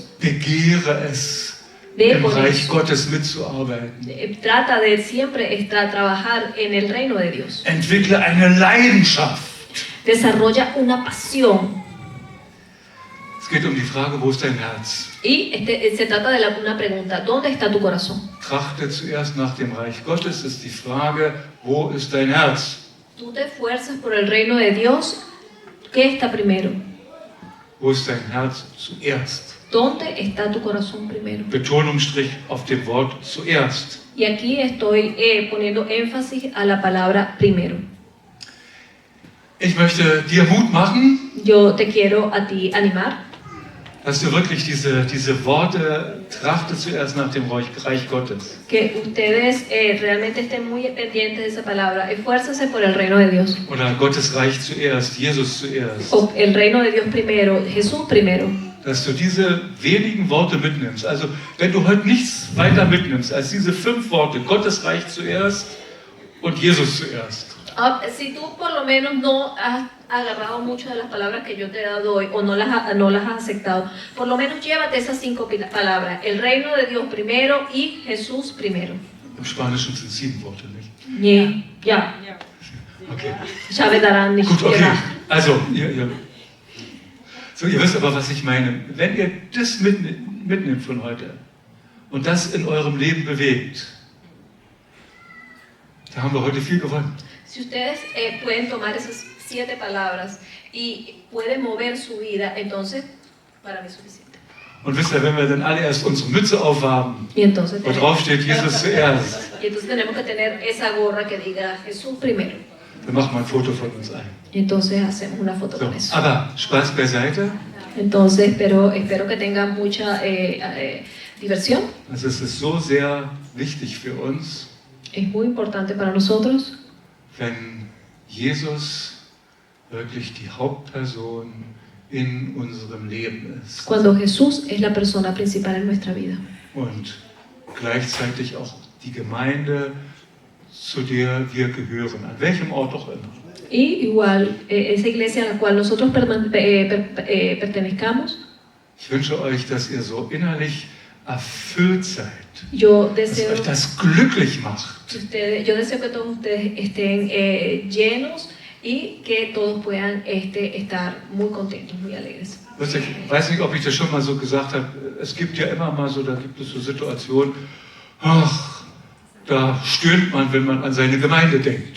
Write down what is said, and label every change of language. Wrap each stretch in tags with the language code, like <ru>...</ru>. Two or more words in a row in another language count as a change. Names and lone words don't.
<de>Begehre es, im Reich Gottes mitzuarbeiten.</de> <es>Trata de siempre trabajar en el reino de Dios.</es> <de>Entwickle eine Leidenschaft.</de> <es>Desarrolla una pasión.</es> <de>Es geht um die Frage, wo ist dein Herz?</de> <es>Y se trata de una pregunta, ¿dónde está tu corazón?</es> <de>Trachte zuerst nach dem Reich Gottes, ist die Frage, wo ist dein Herz?</de> <es>Tú te esfuerzas por el reino de Dios, ¿qué está primero?</es> <de>Wo ist dein Herz zuerst?</de> <es>¿Dónde está tu corazón primero?</es> <de>Betonungsstrich auf dem Wort zuerst.</de> <es>Y aquí estoy poniendo énfasis a la palabra primero.</es> <de>Ich möchte dir Mut machen.</de> <es>Yo te quiero a ti animar.</es> <de>Dass du wirklich diese Worte trachte zuerst nach dem Reich Gottes.</de> <es>Que ustedes realmente estén muy pendientes de esa palabra. Esfuércense por el reino de Dios.</es> <de>Oder Gottes Reich zuerst, Jesus zuerst.</de> <es>O el reino de Dios primero, Jesús primero.</es> <de>Dass du diese wenigen Worte mitnimmst. Also, wenn du heute nichts weiter mitnimmst als diese 5 Worte, Gottes Reich zuerst und Jesus zuerst.</de> <es>Si tú por lo menos no has agarrado muchas de las palabras que yo te he dado hoy o no las has aceptado, por lo menos llévate esas 5 palabras, el reino de Dios primero y Jesús primero.</es> <de>Im Spanischen sind 7 Worte, nicht? Ja. Okay.</de> <es>Ya me darán</es> <de>Gut, okay. Also, So, ihr wisst aber, was ich meine. Wenn ihr das mitnimmt von heute und das in eurem Leben bewegt, da haben wir heute viel gewonnen.</de> <es>Si ustedes pueden tomar esas 7 palabras y pueden mover su vida, entonces para mí es suficiente.</es> <de>Und wisst ihr, wenn wir dann alle erst unsere Mütze aufhaben,</de> <es>Y entonces,</es> <de>wo drauf steht Jesus zuerst,</de> <es>y entonces tenemos que tener esa gorra que diga Jesús primero.</es> <de>dann machen wir ein Foto von uns ein.</de> <es>Y entonces hacemos una foto</es> <de>So,</de> <es>con eso.</es> <de>aber Spaß beiseite.</de> <es>Entonces, espero que tengan mucha diversión.</es> <de>Also es ist so sehr wichtig für uns,</de> <es>Es muy importante para nosotros</es> <de>wenn Jesus wirklich die Hauptperson in unserem Leben ist</de> <es>cuando Jesús es la persona principal en nuestra vida.</es> <de>und gleichzeitig auch die Gemeinde, zu der wir gehören, an welchem Ort auch immer.</de> <es>Y igual, esa iglesia a la cual nosotros pertenezcamos,</es> <de>Ich wünsche euch, dass ihr so innerlich erfüllt seid,</de> <es>yo</es> <de>dass</de> <es>deseo,</es> <de>euch das glücklich macht.</de> <es>yo deseo que todos ustedes estén llenos y que todos puedan estar muy contentos, muy alegres.</es> <de>Ich weiß nicht, ob ich das schon mal so gesagt habe, es gibt ja immer mal so, da gibt es so Situationen, ach, da stöhnt man, wenn man an seine Gemeinde denkt.</de>